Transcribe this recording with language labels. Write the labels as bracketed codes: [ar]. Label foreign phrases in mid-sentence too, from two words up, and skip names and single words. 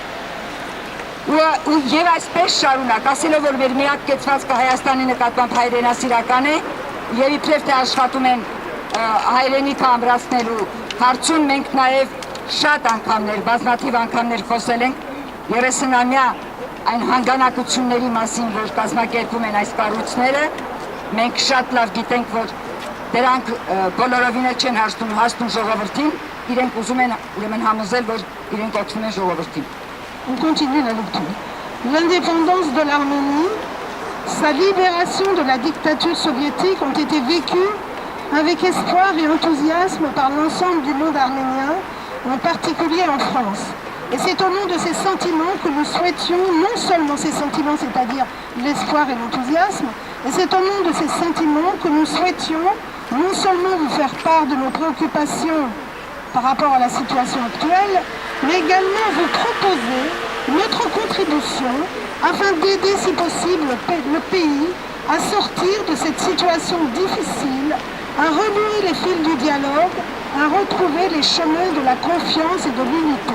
[hy] եւ այսպես շարունակ, ասելով որ մեր միակ կեցվածքը Հայաստանի նկատմամբ հայրենասիրական է եւ իբրև թե աշխատում են հայրենիքը ամրացնելու հարցում մենք նաեւ շատ անգամներ, բազմաթիվ անգամներ խոսել ենք 30-ամյա այն հանգանակությունների մասին, որ կազմակերպում են այս կառույցները, մենք շատ լավ գիտենք, որ դրանք բոլորովին չեն հասնում ժողովրդին, իրենք ուզում են ուրեմն համոզել, որ իրենք օգնում են ժողովրդին։ [fr] On continue la lecture. L'indépendance de l'Arménie, sa libération de la dictature soviétique ont été vécues avec espoir et enthousiasme par l'ensemble du monde arménien, en particulier en France. Et c'est au nom de ces sentiments que nous souhaitions, non seulement ces sentiments, c'est-à-dire l'espoir et l'enthousiasme, et c'est au nom de ces sentiments que nous souhaitions non seulement vous faire part de nos préoccupations par rapport à la situation actuelle, mais également vous proposer notre contribution afin d'aider, si possible, le pays à sortir de cette situation difficile, à renouer les fils du dialogue, à retrouver les chemins de la confiance et de l'unité.